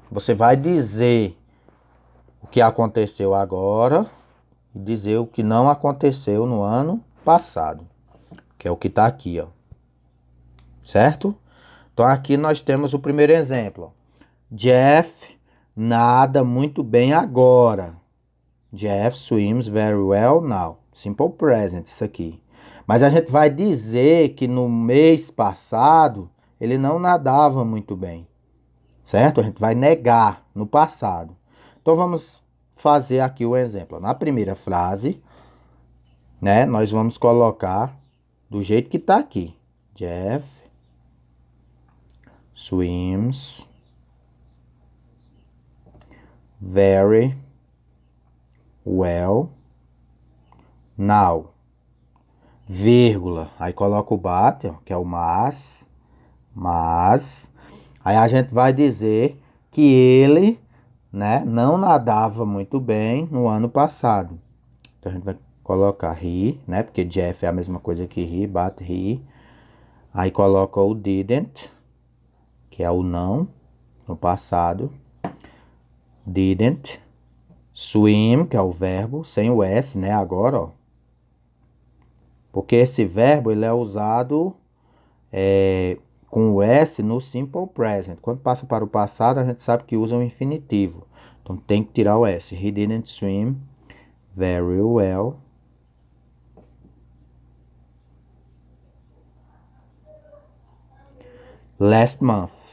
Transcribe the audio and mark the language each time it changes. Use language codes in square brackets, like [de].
[pt] Você vai dizer o que aconteceu agora e dizer o que não aconteceu no ano passado, que é o que tá aqui, ó. Certo? Então aqui nós temos o primeiro exemplo. Jeff nada muito bem agora. [en] Jeff swims very well now. [pt] Simple present isso aqui. Mas a gente vai dizer que no mês passado ele não nadava muito bem. Certo? A gente vai negar no passado. Então vamos fazer aqui o exemplo. Na primeira frase, né, nós vamos colocar do jeito que está aqui. [en] Jeff swims very well now. [pt] Vírgula. Aí coloca o but, ó, que é o mas. Aí a gente vai dizer que ele, né, não nadava muito bem no ano passado. Então a gente vai colocar he, né, porque Jeff é a mesma coisa que he, [en] but he. [pt] Aí coloca o didn't, que é o não, no passado. Didn't swim, que é o verbo, sem o S, né, agora, ó. Porque esse verbo, ele é usado com o S no simple present. Quando passa para o passado, a gente sabe que usa o infinitivo. Então, tem que tirar o S. [en] He didn't swim very well last month.